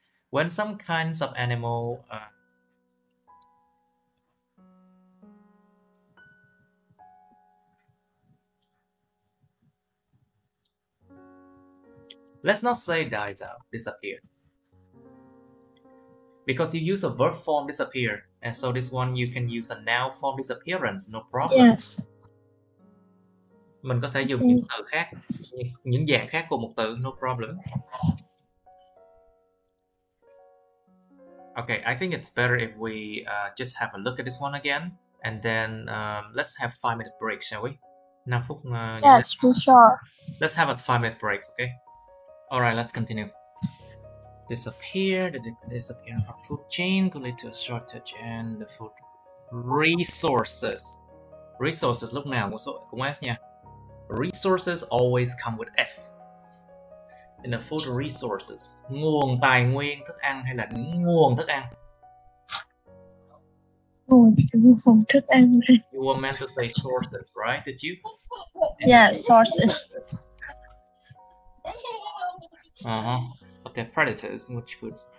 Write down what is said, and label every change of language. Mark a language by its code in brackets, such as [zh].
[en] When some kinds of animal let's not say dies out, disappeared. Because you use a verb form disappear, and so this one you can use a noun form disappearance, no problem. Yes. [vi] Mình có thể dùng những từ khác, những dạng khác của một từ, [en] no problem. Okay, I think it's better if we just have a look at this one again, and then let's have 5-minute break, shall we? [vi] 5 phút. [en] Yes, for sure. Let's have a 5-minute break, okay? All right, let's continue. Disappear, the disappearance from food chain could lead to a shortage and the food resources. [vi] Resources lúc nào cũng S nha. [en] Resources always come with S. In the food resources, [vi] nguồn tài nguyên thức ăn hay là những nguồn thức ăn. Nguồn thức ăn. [en] You were meant to say sources, right? Did you? Yeah, sources. But they're predators, which would.